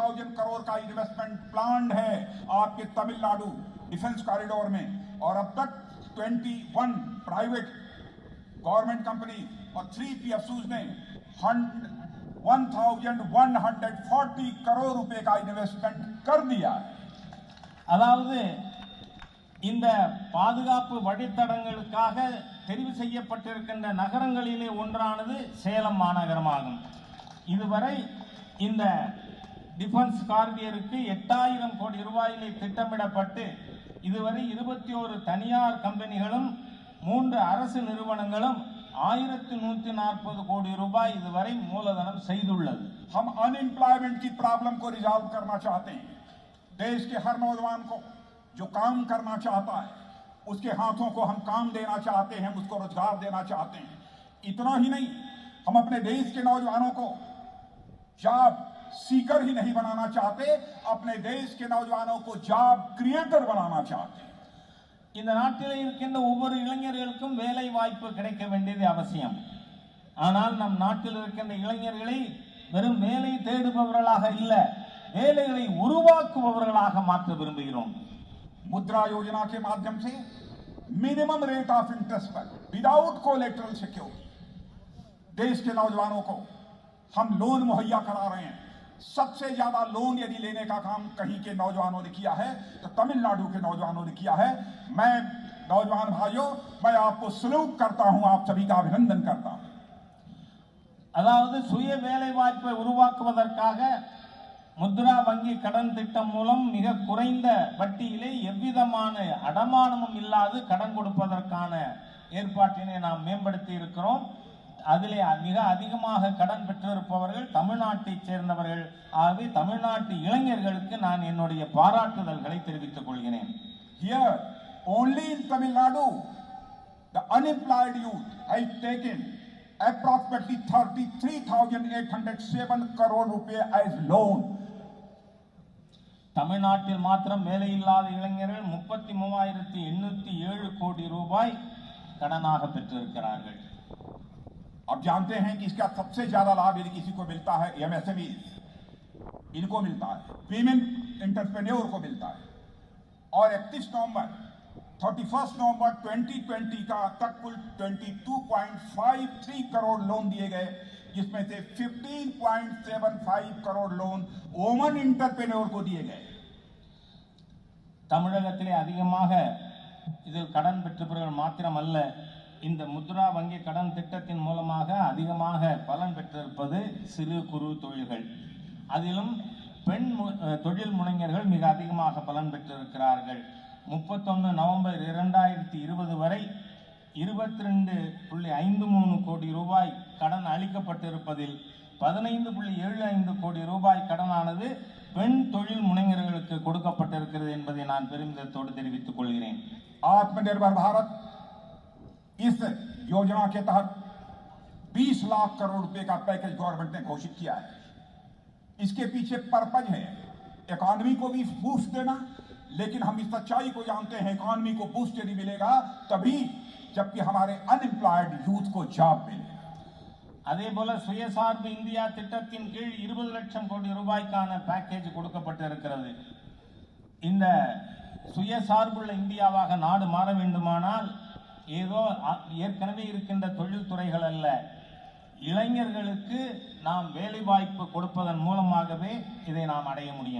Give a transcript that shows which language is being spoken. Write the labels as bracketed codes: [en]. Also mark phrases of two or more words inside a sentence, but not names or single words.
[hi] 60,000 करोड़ का [en] investment planned [hi] है आपके तमिलनाडु [en] defence corridor [hi] में, और अब तक 21 [en] private government company [hi] और 3 PSUs ने 1140 करोड़ रुपए का इन्वेस्टमेंट कर दिया। [ta] அதாவது இந்த பாதுகாப்பு வழித்தடங்களுக்காக தெரிவு செய்யப்பட்டிருக்கின்ற நகரங்களிலே ஒன்றானது சேலம் மாநகரமாகும். இதுவரை இந்த [en] defence corridorukku [ta] 8000 கோடி ரூபாயிலே திட்டமிடப்பட்டு இதுவரை 21 தனியார் கம்பெனிகளும் 3 அரசு நிறுவனங்களும் 1140 கோடி ரூபாய் இதுவரை மூலதனம் செய்துள்ளது. [hi] हम अनएम्प्लॉयमेंट की प्रॉब्लम को रिजॉल्व करना चाहते हैं। देश के हर नौजवान को जो काम करना चाहता है उसके हाथों को हम काम देना चाहते हैं, उसको रोजगार देना चाहते हैं। इतना ही नहीं, हम अपने देश के नौजवानों को [en] job seeker [hi] ही नहीं बनाना चाहते, अपने देश के नौजवानों को [en] job creator [hi] बनाना चाहते हैं। [ta] இந்த நாட்டில் இருக்கின்ற ஒவ்வொரு இளைஞர்களுக்கும் வேலை வாய்ப்பு கிடைக்க வேண்டியது அவசியம். ஆனால் நம் நாட்டில் இருக்கின்ற இளைஞர்களை வெறும் வேலை தேடுபவர்களாக இல்ல, வேலைகளை உருவாக்குபவர்களாக மாற்ற விரும்புகிறோம். [hi] मुद्रा योजना के माध्यम से [en] minimum rate of interest [hi] पर [en] without collateral security [hi] देश के नौजवानों को हम लोन मुहैया करा रहे हैं। सबसे ज्यादा लोन यदि लेने का काम कहीं के नौजवानों ने किया है तो तमिलनाडु के नौजवानों ने किया है। मैं नौजवान भाइयों, मैं आपको सल्यूट करता हूं, आप सभी का अभिनंदन करता हूं। [ta] அதாவது சுய வேலை வாய்ப்பை உருவாக்குவதற்காக முத்ரா வங்கி கடன் திட்டம் மூலம் மிக குறைந்த வட்டியிலே எவ்விதமான அடமானமும் இல்லாது கடன் கொடுப்பதற்கான ஏற்பாட்டினை நாம் மேம்படுத்தி இருக்கிறோம். அதிலே மிக அதிகமாக கடன் பெற்றிருப்பவர்கள் தமிழ்நாட்டை சேர்ந்தவர்கள். ஆகவே தமிழ்நாட்டு இளைஞர்களுக்கு நான் என்னுடைய பாராட்டுதல்களை தெரிவித்துக் கொள்கிறேன். [en] Here, only in Tamil Nadu, the unemployed youth has taken approximately 33,807 crore rupees as loan. [ta] தமிழ்நாட்டில் மாத்திரம் வேலையில்லாத இளைஞர்கள் 33,807 கோடி ரூபாய் கடனாக பெற்றிருக்கிறார்கள். [hi] आप जानते हैं कि इसका सबसे ज्यादा लाभ यदि किसी को मिलता है MSME, इनको मिलता है, [en] women entrepreneur [hi] को मिलता है। और 31 नवंबर 2020 का तक कुल 22.53 करोड़ लोन दिए गए, जिसमें से 15.75 करोड़ लोन [en] woman entrepreneur [hi] को दिए गए। [ta] தமிழகத்திலே அதிகமாக இதில் கடன் பெற்றவர்கள் மாத்திரமல்ல, இந்த முத்ரா வங்கி கடன் திட்டத்தின் மூலமாக அதிகமாக பலன் பெற்றிருப்பது சிறு குறு தொழில்கள். அதிலும் பெண் தொழில் முனைஞர்கள் மிக அதிகமாக பலன் பெற்றிருக்கிறார்கள். 31 நவம்பர் 2020 வரை 22.53 கோடி ரூபாய் கடன் அளிக்கப்பட்டிருப்பதில் 15.75 கோடி ரூபாய் கடனானது பெண் தொழில் முனைஞர்களுக்கு கொடுக்கப்பட்டிருக்கிறது என்பதை நான் பெருமிதத்தோடு தெரிவித்துக் கொள்கிறேன். [hi] आत्मनिर्भर भारत इस योजना के तहत 20 लाख करोड़ रुपए का [en] package government [hi] ने घोषित किया है। इसके पीछे पर्पज है इकोनॉमी को भी बूस्ट देना, लेकिन हम इस सच्चाई को जानते हैं, इकोनॉमी को बूस्ट यदि मिलेगा तभी जबकि हमारे [en] unemployed youth [hi] को जॉब मिले। [ta] அதே போல சுயசார்பு இந்தியா திட்டத்தின் கீழ் 20 லட்சம் கோடி ரூபாய்க்கான பேக்கேஜ் கொடுக்கப்பட்டிருக்கிறது. இந்த சுயசார்புள்ள இந்தியாவாக நாடு மாற வேண்டுமானால் ஏதோ ஏற்கனவே இருக்கின்ற தொழில்துறைகள் அல்ல, இளைஞர்களுக்கு நாம் வேலை வாய்ப்பு கொடுப்பதன் மூலமாகவே இதை நாம் அடைய முடியும்.